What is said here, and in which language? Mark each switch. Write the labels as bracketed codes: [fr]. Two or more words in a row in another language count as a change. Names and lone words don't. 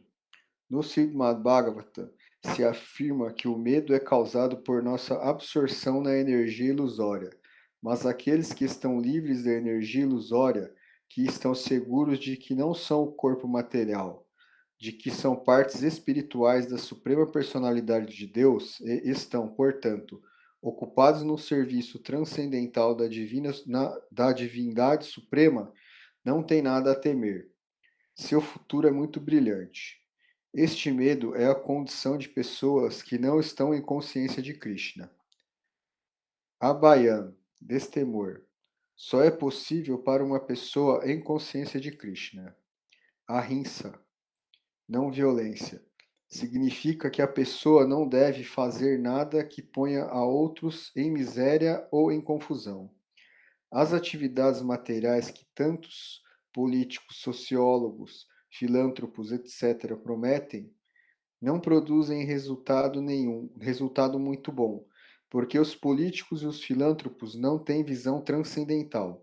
[pt] No Srimad Bhagavatam se afirma que o medo é causado por nossa absorção na energia ilusória, mas aqueles que estão livres da energia ilusória, que estão seguros de que não são o corpo material, de que são partes espirituais da Suprema Personalidade de Deus e estão, portanto, ocupados no serviço transcendental da divindade suprema, não tem nada a temer. Seu futuro é muito brilhante. Este medo é a condição de pessoas que não estão em consciência de Krishna. Abhayam, destemor, só é possível para uma pessoa em consciência de Krishna. Ahimsa, não violência, significa que a pessoa não deve fazer nada que ponha a outros em miséria ou em confusão. As atividades materiais que tantos políticos, sociólogos, filântropos, etc., prometem não produzem resultado muito bom, porque os políticos e os filântropos não têm visão transcendental.